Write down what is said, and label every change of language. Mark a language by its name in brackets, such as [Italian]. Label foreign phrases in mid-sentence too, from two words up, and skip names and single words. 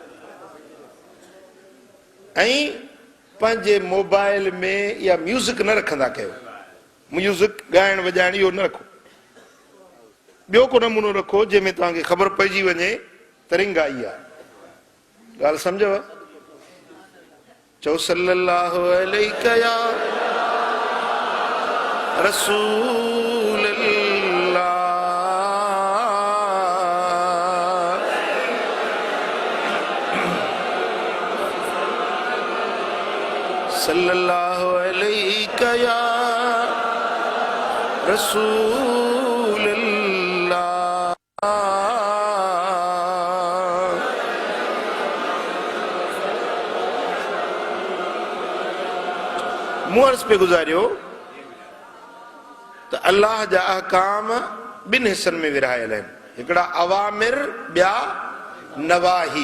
[Sindhi] ऐं पंहिंजे मोबाइल में इहा म्यूज़िक न रखंदा कयो, म्यूज़िक ॻाइण वॼाइण इहो न रखो। ॿियो को नमूनो रखो जंहिंमें तव्हांखे ख़बर पइजी वञे त रिंग आई आहे। ॻाल्हि सम्झव? चओ [Arabic] صلى الله عليك يا رسول الله, صلى الله عليك يا رسول الله. [Sindhi] मूं अर्ज़ पे गुज़ारियो त अल्लाह जा अहकाम ॿिनि हिसनि में विरहायल आहिनि, हिकिड़ा अवामिर, ॿिया नवाही।